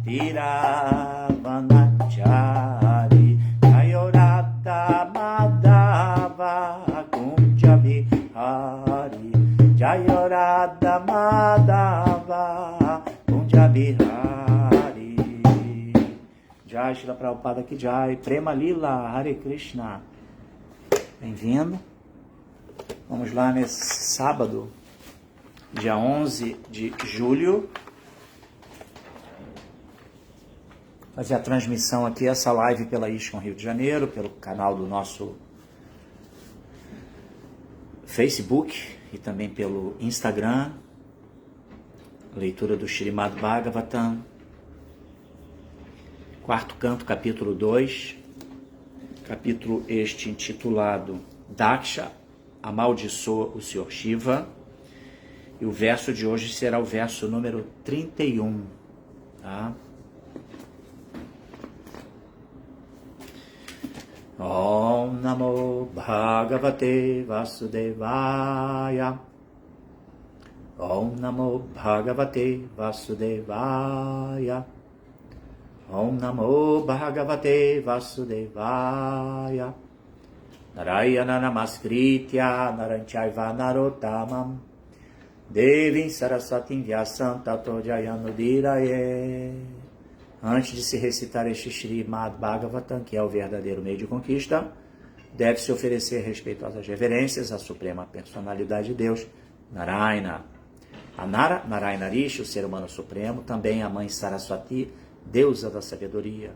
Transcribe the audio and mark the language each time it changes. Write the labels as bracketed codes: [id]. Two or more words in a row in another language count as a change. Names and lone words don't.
[sa] Tiravanachari Jaya Radha Madhava Kunja Bihari Jaya Radha Madhava Kunja Bihari Jai Srila Prabhupada Ki Jai Prema Lila Hare Krishna. [pt] Bem-vindo. Vamos lá nesse sábado, dia 11 de julho, fazer a transmissão aqui, essa live pela ISKCON Rio de Janeiro, pelo canal do nosso Facebook e também pelo Instagram, leitura do Śrīmad Bhagavatam, quarto canto, capítulo 2, capítulo este intitulado Daksha amaldiçoa o Senhor Shiva, e o verso de hoje será o verso número 31, tá? [sa] Om Namo Bhagavate Vasudevaya Om Namo Bhagavate Vasudevaya Om Namo Bhagavate Vasudevaya Narayana Namaskritya Naranchayva Narottamam Devim Saraswatim Vyasam Tato Jayanudiraye. [pt] Antes de se recitar este Śrīmad Bhagavatam, que é o verdadeiro meio de conquista, deve-se oferecer respeitosas reverências à Suprema Personalidade de Deus, Narayana. A Narayana Rishi, o ser humano supremo, também a mãe Saraswati, deusa da sabedoria.